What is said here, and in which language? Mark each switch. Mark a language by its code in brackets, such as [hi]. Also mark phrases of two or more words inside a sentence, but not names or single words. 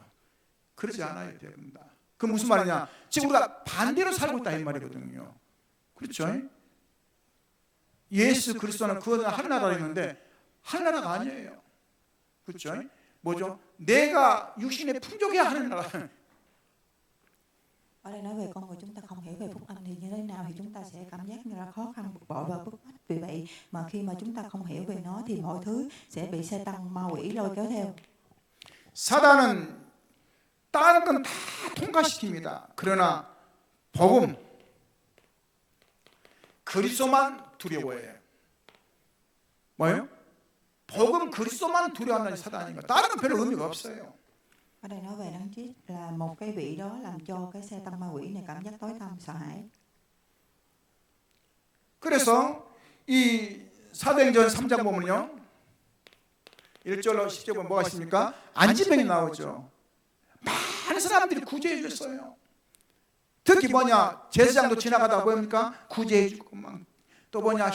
[ko] 그러지 않아요, 여러분. 그 무슨 말이냐? 지금 우리가 반대로 살고 있다 이 말이거든요. 그렇죠? 예수 그리스도는 그거는 하늘나라에 있는데 하늘나라가 아니에요. 그렇죠? 뭐죠? 내가 육신에 풍족해야 하늘나라. [vi] Ở đây nói về con người chúng ta không hiểu về phúc âm thì như thế nào thì chúng ta sẽ cảm giác như là khó khăn, bực bội và bức bách. Vì vậy mà khi mà chúng ta không hiểu về nó thì mọi thứ sẽ bị Satan ma quỷ lôi kéo theo. [ko] 사단은 다른 건 다 통과시킵니다. 그러나 복음 그리스도만 두려워해요. 뭐예요? 복음 그리스도만 두려워한다는 사단인가? 다른 건 별로 의미가 없어요. [vi] Ở đây nói về đấng Christ là một cái vị đó làm cho cái Satan ma quỷ này cảm giác tối tăm sợ hãi. [ko] 그래서 이 사도행전 3장 보면요. 1절로 10절 보면 뭐가 있습니까? 안진병이 나오죠. 많은 사람들이 구제해 줬어요. 특히 뭐냐? 제사장도 지나가다 보니까 구제해 주고 막 또 뭐냐?